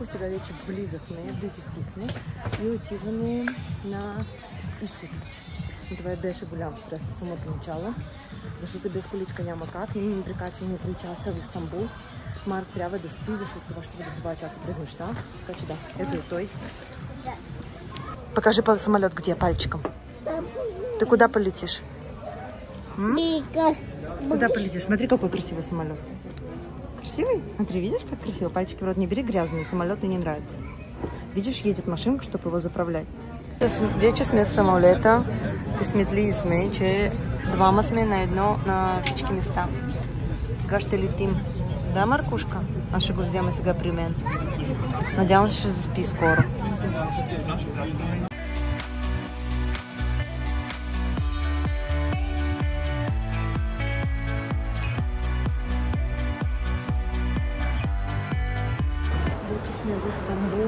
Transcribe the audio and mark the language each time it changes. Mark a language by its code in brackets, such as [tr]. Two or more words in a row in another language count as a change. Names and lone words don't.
[bg] Сега вече влизахме, дойдихме и отиваме на изход. И това беше голям стрес от самото начало, защото без количка няма как. Ние ни прикачваме 3 часа в Истанбул. Марк трябва да спи, защото това ще бъде 2 часа през нощта. Така че да, ето е той. [ru] Покажи по самолет, где пальчиком. Ты куда полетишь? Куда полетишь? Смотри, какой красивый самолет. Красивый? Смотри, видишь, как красиво? Пальчики в рот не бери, грязные, самолету не нравится. Видишь, едет машинка, чтобы его заправлять. [bg] Вече сме в самолета и сметли сме, че двама сме на всички места. Сега ще летим. Да, Маркушка? Аз ще го взема сега при мен. Надявам се, ще заспи скоро. Вече сме в Истанбул.